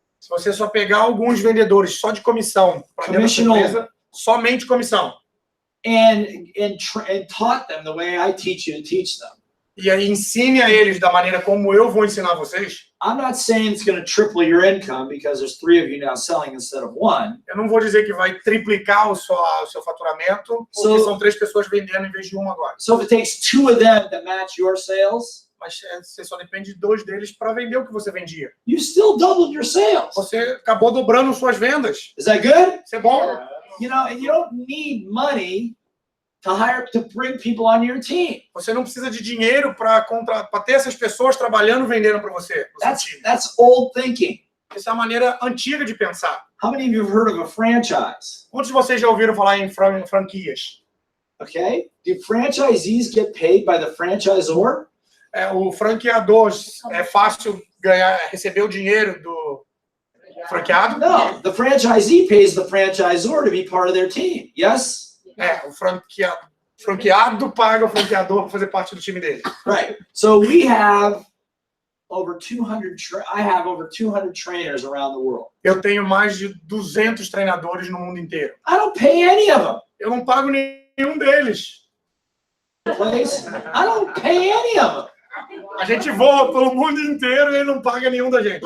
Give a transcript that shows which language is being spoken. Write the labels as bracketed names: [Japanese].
[Portuguese] Se você só pegar alguns vendedores só de comissão para dentro da sua empresa, somente comissão. [English] And taught them the way I teach you to teach them. [Portuguese] E aí ensine a eles da maneira como eu vou ensinar vocês. [English] I'm not saying it's going to triple your income because there's 3 of you now selling instead of 1. [Portuguese] Eu não vou dizer que vai triplicar o seu faturamento, porque são 3 pessoas vendendo em vez de uma agora. [English] So if it takes 2 of them to match your sales, [Portuguese] Mas você só depende de 2 deles para vender o que você vendia. [English] you still doubled your sales. [Portuguese] Você acabou dobrando suas vendas. [English] Is that good? [Portuguese] Isso é bom? [English] You know, and you don't need money to bring people on your team. [Portuguese] Você não precisa de dinheiro para ter essas pessoas trabalhando, vendendo para você. [English] That's old thinking. [Portuguese] Essa é a maneira antiga de pensar. [English] How many of you have heard of a franchise? [Portuguese] Quantos de vocês já ouviram falar em franquias? [English] Okay. Do franchisees get paid by the franchisor? [Portuguese] O franqueador é fácil receber o dinheiro do franqueado? [English] No, the franchisee pays the franchisor to be part of their team. Yes? [Portuguese] O franqueado paga o franqueador para fazer parte do time dele. [English] Right. So we have over 200 I have over 200 trainers around the world. [Portuguese] Eu tenho mais de 200 treinadores no mundo inteiro. [English] I don't pay any of them. [Portuguese] Eu não pago nenhum deles. [English] Place. I don't pay any of them. [Portuguese] A gente voa pelo mundo inteiro e ele não paga nenhum da gente.